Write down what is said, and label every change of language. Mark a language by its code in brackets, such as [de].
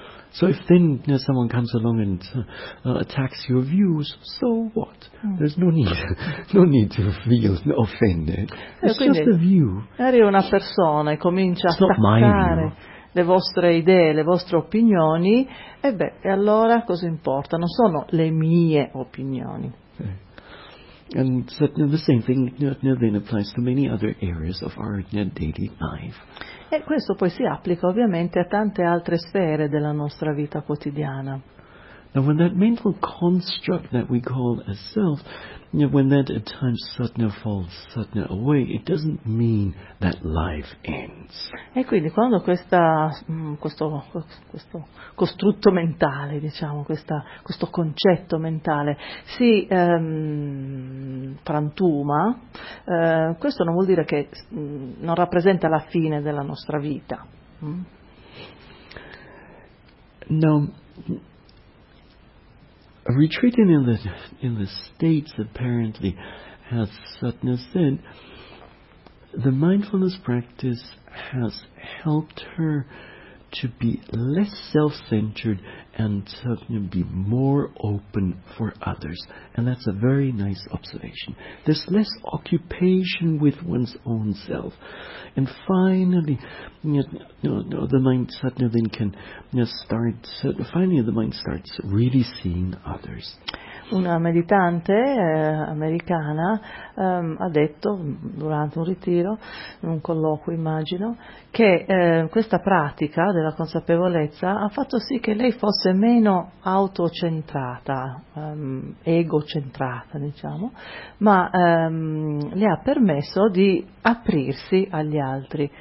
[en] So if then someone comes along and attacks your views, so what? There's no need to feel offended. It's just a view. [it] Arriva una persona e comincia a attaccare le vostre idee, le vostre opinioni, e beh, e allora cosa importa? Non sono le mie opinioni. [en] And so, the same thing then applies to many other areas of our daily life. [it] E questo poi si applica ovviamente a tante altre sfere della nostra vita quotidiana. [en] Now, when that mental construct that we call a self, when that at times falls away, it doesn't mean that life ends. [it] E quindi quando questo costrutto mentale, diciamo, questo concetto mentale si frantuma, questo non vuol dire che non rappresenta la fine della nostra vita. No. [en] Retreating in the States, apparently, as Sutna said, the mindfulness practice has helped her to be less self-centered and to be more open for others. And that's a very nice observation. There's less occupation with one's own self. And finally, the mind suddenly then can start, finally the mind starts really seeing others. [it] Una meditante americana ha detto durante un ritiro, in un colloquio immagino, che questa pratica della consapevolezza ha fatto sì che lei fosse meno autocentrata, egocentrata, diciamo, ma le ha permesso di aprirsi agli altri.